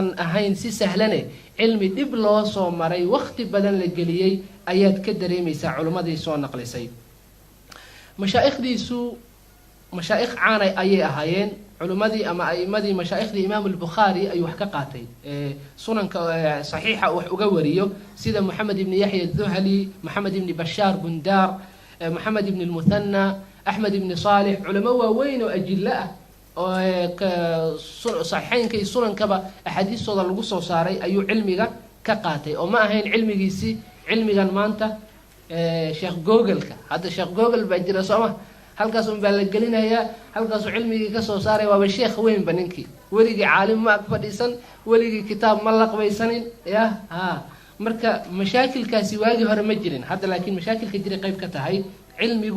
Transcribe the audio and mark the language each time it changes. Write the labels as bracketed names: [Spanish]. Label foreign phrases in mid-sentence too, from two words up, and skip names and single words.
[Somali] ahayn si sahlane cilmi dib loo soo maray waqti badan la geliyay ayaad ka dareemaysaa culimadii soo naqlisay mashaayikhdiisu mashaayikh caan ayay ahaayeen culimadii ama aimadii mashaaikhdii Imaam al-Bukhari ay wax ka qaatay sunanka saxiixa wax uga wariyo sida Muhammad ibn Yahya al-Dhuhali Muhammad ibn Bashar Bundar Muhammad ibn al-Muthanna Ahmad ibn Salih culimo waaweyn oo ajilla oo saxiixaynka sunankaba ahadiisooda lagu soo saaray ayuu cilmiga ka qaatay oo ma ahayn cilmigiisi cilmigan maanta Sheikh Google-ka hadda Sheikh Google baa jira Soomaa halkaas baa la gelinayaa halkaas cilmigii ka soo saaray waa sheekh weyn baninkii waligi caalim ma fadhiisan waligi kitaab ma laqbaysanin marka mashaakilkaasi waagi hore ma jirin hadda laakiin mashaakilka jira qayb ka tahay cilmigu